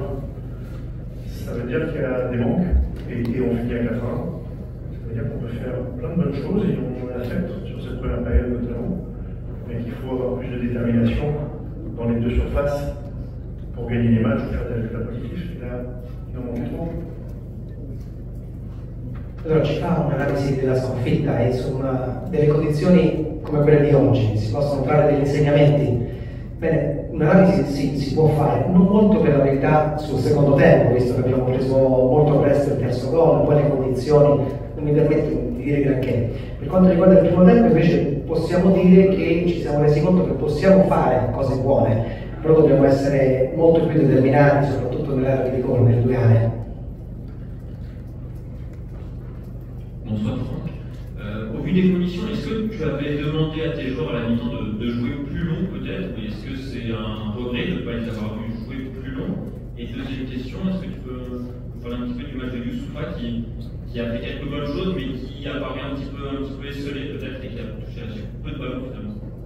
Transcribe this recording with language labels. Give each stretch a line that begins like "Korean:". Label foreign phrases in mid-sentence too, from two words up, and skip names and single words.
French: Ça veut dire qu'il y a des manques, et on finit à 4-1. Ça veut dire qu'on peut faire plein de bonnes choses, et on l'a fait sur cette première période notamment, mais qu'il faut avoir plus de détermination dans les deux surfaces pour gagner les matchs ou faire des résultats positifs. Et là, il en manque trop.
Italian: Allora ci fa un'analisi della sconfitta e su delle condizioni come quelle di oggi, si possono trarre degli insegnamenti. Bene, un'analisi si può fare, non molto per la verità sul secondo tempo, visto che abbiamo preso molto presto il terzo gol, poi le condizioni non mi permettono di dire granché. Per quanto riguarda il primo tempo invece possiamo dire che ci siamo resi conto che possiamo fare cose buone, però dobbiamo essere molto più determinati, soprattutto nell'area di rigore, nelle due aree.
French: Bonsoir Franck. Au vu des conditions, est-ce que tu avais demandé à tes joueurs à la mi-temps de jouer plus long peut-être? Est-ce que c'est un regret de ne pas les avoir vus jouer plus long? Et deuxième question, est-ce que tu peux nous parler un petit peu du match de Youssoufa qui a fait quelques bonnes choses mais qui a paru un petit peu esselé peut-être et qui a touché assez peu de ballons finalement?